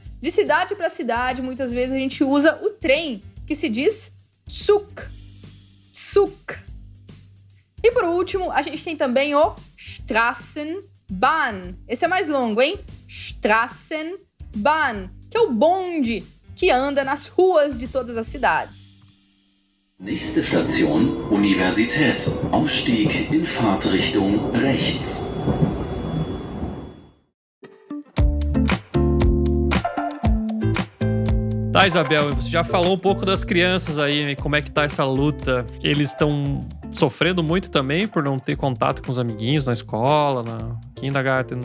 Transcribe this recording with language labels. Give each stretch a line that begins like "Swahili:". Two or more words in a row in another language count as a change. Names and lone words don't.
Portuguese: De cidade para cidade, muitas vezes a gente usa o trem, que se diz Zug. Zug. E por último, a gente tem também o Straßenbahn. Esse é mais longo, hein? Straßenbahn, que é o bonde que anda nas ruas de todas as cidades.
German: Nächste Station, Universität. Ausstieg in Fahrtrichtung rechts.
Portuguese: Tá, Isabel, você já falou um pouco das crianças aí, como é que tá essa luta? Eles estão sofrendo muito também por não ter contato com os amiguinhos na escola, na kindergarten?